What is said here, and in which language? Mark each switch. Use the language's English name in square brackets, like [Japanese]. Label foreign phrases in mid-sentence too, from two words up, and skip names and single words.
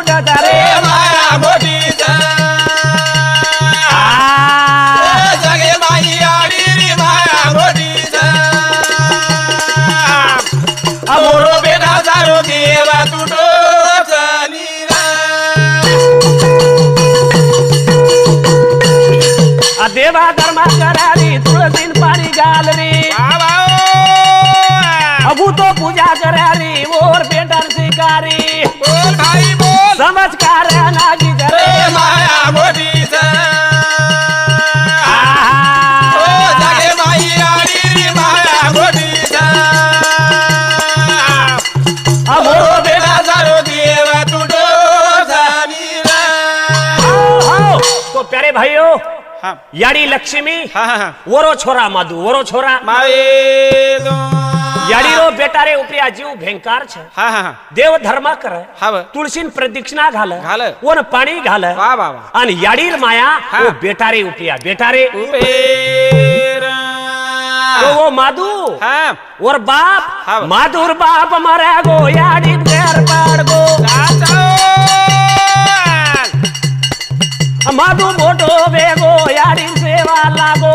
[Lambadi] तारे माया मोठीच जगे माई आडी रे माया मोठीच मोरो बेटा जारो देवा तुटो देवा धर्मा करारी तुळसीन पाणी घाल रे अबू तो पूजा करारी और बेटा शिकारी बोल भाई बोल समझकार नागी करे माया मोठीच जगे माई आडी रे माया मोठीच मोरो बेटा जारो देवा तुटो [Hindi] तो प्यारे भाइयों हाँ [Lambadi] याड़ी लक्ष्मी हाँ हाँ वरो छोरा माधु वरो छोरा याड़ी रो बेटा रे उपरिया जीव भेंकार छे हाँ हाँ देव धर्मा करे हाँ तुलसीन प्रदक्षिणा घाले घाले वन पाणी घाले वाह वाह वाह अन याडीर माया हाँ। वो बेटा रे उपरिया बेटा रे उपेरा तो वो माधु हाँ और बाप हाँ। माधुर बाप मरे गो याडी घर पड़ गो माधु मोटो वेगो याडी सेवा लागो